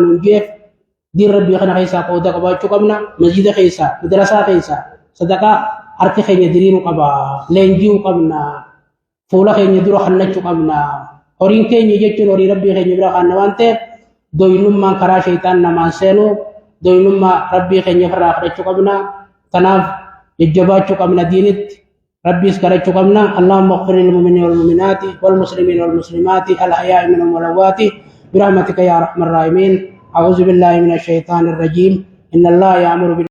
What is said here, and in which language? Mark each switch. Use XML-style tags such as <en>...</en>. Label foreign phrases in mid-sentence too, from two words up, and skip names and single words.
<om>nuun jeef diin rabbii kana keessaa qooda qabaachuu qabna masjida keessaa madrasaa keessaa صدقاء harki keenya diriiruu qaba leenji'uu qabna fuula keenya dura hannachuu qabna horiin keenya jechuun horii rabbii keenya bira kanna waan ta'eef doynummaan karaa shaytaan namaan seenu doynummaa rabbii keenya irraa fudhachuu qabna tanaaf jajjabaachuu qabna diinitti rabbiis kadhachuu qabna</om> <ar>اللهم اغفر للمؤمنين والمؤمنات والمسلمين والمسلمات الأحياء منهم والأموات برحمتك يا ارحم الراحمين اعوذ بالله من الشيطان الرجيم ان الله يأمر</ar>